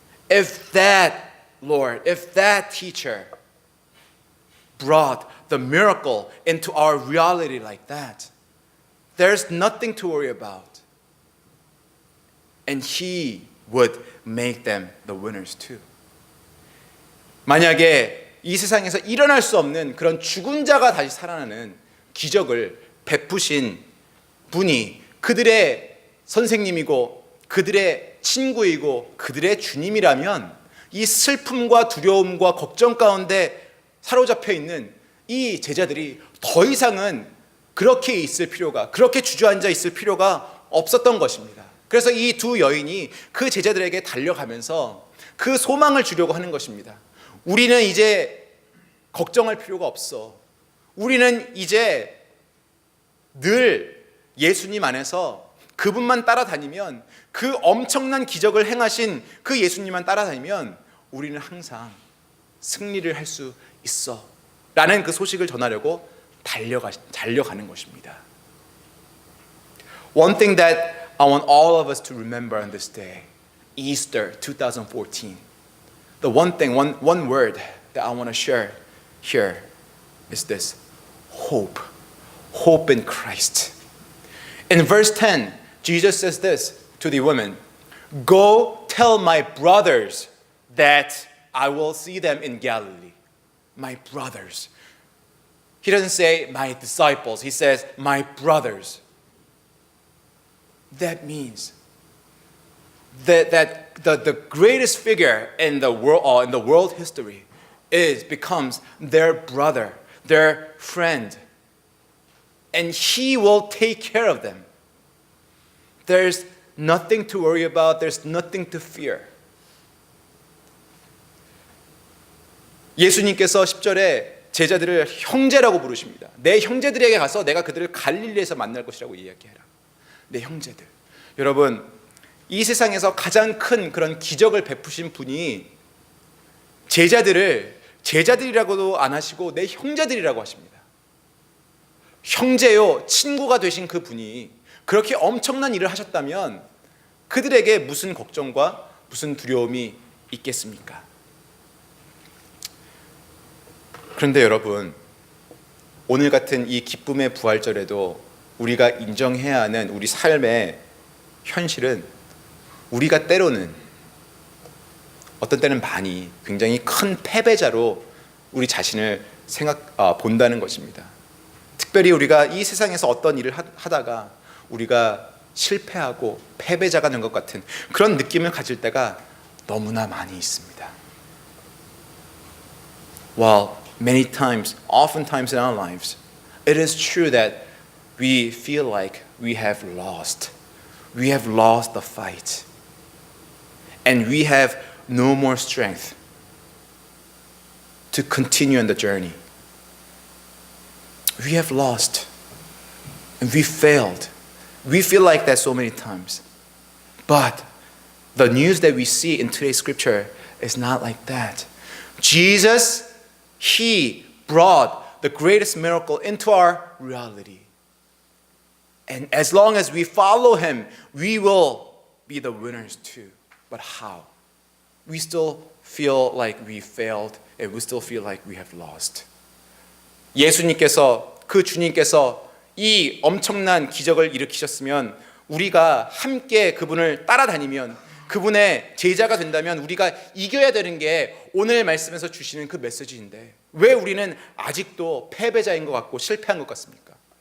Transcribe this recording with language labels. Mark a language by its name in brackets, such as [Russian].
[English] If that Lord, if that teacher brought the miracle into our reality like that, there's nothing to worry about. And He would make them the winners too. [Korean] 만약에 이 세상에서 일어날 수 없는 그런 죽은 자가 다시 살아나는 기적을 베푸신 분이 그들의 선생님이고 그들의 친구이고 그들의 주님이라면 이 슬픔과 두려움과 걱정 가운데 사로잡혀 있는 이 제자들이 더 이상은 그렇게 있을 필요가, 그렇게 주저앉아 있을 필요가 없었던 것입니다. 그래서 이 두 여인이 그 제자들에게 달려가면서 그 소망을 주려고 하는 것입니다. 우리는 이제 걱정할 필요가 없어. 우리는 이제 늘 예수님 안에서 그분만 따라다니면, 그 엄청난 기적을 행하신 그 예수님만 따라다니면 우리는 항상 승리를 할 수 있어 라는 그 소식을 전하려고 달려가는 것입니다. [English] One thing that I want all of us to remember on this day, Easter 2014, the one thing, one word that I want to share here is this: hope. Hope in Christ. In verse 10, Jesus says this to the women: go tell my brothers that I will see them in Galilee. My brothers. He doesn't say my disciples. He says my brothers. That means that the greatest figure in the world history becomes their brother, their friend, and He will take care of them. There's nothing to worry about. There's nothing to fear. [Korean] 예수님께서 10절에 제자들을 형제라고 부르십니다. 내 형제들에게 가서 내가 그들을 갈릴리에서 만날 것이라고 이야기해라. 내 형제들. 여러분, 이 세상에서 가장 큰 그런 기적을 베푸신 분이 제자들을 제자들이라고도 안 하시고 내 형제들이라고 하십니다. 형제요, 친구가 되신 그 분이 그렇게 엄청난 일을 하셨다면 그들에게 무슨 걱정과 무슨 두려움이 있겠습니까? 그런데 여러분, 오늘 같은 이 기쁨의 부활절에도 우리가 인정해야 하는 우리 삶의 현실은 우리가 때로는 어떤 때는 많이 굉장히 큰 패배자로 우리 자신을 본다는 것입니다. 특별히 우리가 이 세상에서 어떤 일을 하다가 우리가 실패하고 패배자가 된 것 같은 그런 느낌을 가질 때가 너무나 많이 있습니다. [English] While many times, oftentimes in our lives, it is true that we feel like we have lost. We have lost the fight. And we have no more strength to continue on the journey. We have lost. And we failed. We feel like that so many times. But the news that we see in today's scripture is not like that. Jesus, He brought the greatest miracle into our reality. And as long as we follow Him, we will be the winners too. But how? We still feel like we failed and we still feel like we have lost. [Korean] 예수님께서, 그 주님께서 이 엄청난 기적을 일으키셨으면 우리가 함께 그분을 따라다니면 그분의 제자가 된다면 우리가 이겨야 되는 게 오늘 말씀에서 주시는 그 메시지인데 왜 우리는 아직도 패배자인 것 같고 실패한 것 같습니까?